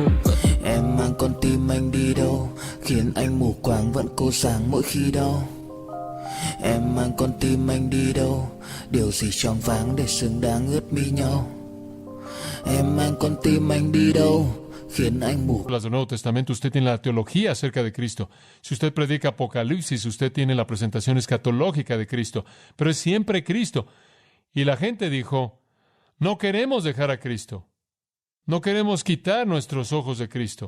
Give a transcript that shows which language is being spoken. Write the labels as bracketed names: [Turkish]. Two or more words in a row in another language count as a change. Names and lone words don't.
[Vietnamese] Em mang con tim anh đi đâu, khiến anh mù quáng vẫn cố sáng mỗi khi đau. Em mang con tim anh đi đâu, điều gì choáng váng để xứng đáng ướt mi nhau. Em mang con tim anh đi đâu, khiến anh mù. [Spanish] Las del Nuevo Testamento, usted tiene la teología acerca de Cristo. Si usted predica Apocalipsis, usted tiene la presentación escatológica de Cristo. Pero es siempre Cristo. Y la gente dijo, no queremos dejar a Cristo. No queremos quitar nuestros ojos de Cristo.